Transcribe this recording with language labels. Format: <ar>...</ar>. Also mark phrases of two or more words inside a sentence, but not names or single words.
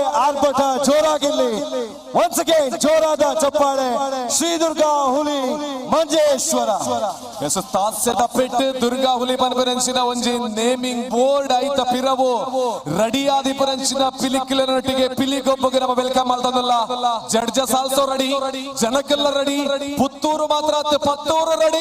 <kn>ಆರ್ಭಟ ಜೋರಾಗಿರ್ಲಿ.</kn> <en>once again</en> <kn>ಜೋರಾದ ಚಪ್ಪಾಳೆ. ಶ್ರೀ ದುರ್ಗಾ ಹುಲಿ ಮಂಜೇಶ್ವರ.</kn> <tcy>ತಾಸ್ಯದ ಪೆಟ್ಟು ದುರ್ಗಾ ಹುಲಿ ಪನ್ಪುರಂಚಿನ ಒಂಜಿ</tcy> <en>naming board</en> <tcy>ಐತ ಪಿರವು ರೆಡಿ ಆದಿ ಪುರಂಚಿನ ಪಿಲಿಕ್ಕಿಲನೊಟ್ಟಿಗೆ ಪಿಲಿಗೊಬ್ಬಗೆ ನಮ್ಮ ವೆಲ್ಕಮ್ ಮಾಡ್ತದಲ್ಲ.</tcy> <en>judges also ready,</en> <kn>ಜನಕ್ಕೆಲ್ಲ ರೆಡಿ. ಪುತ್ತೂರು ಮಾತ್ರ ಪತ್ತೂರು ರೆಡಿ.</kn>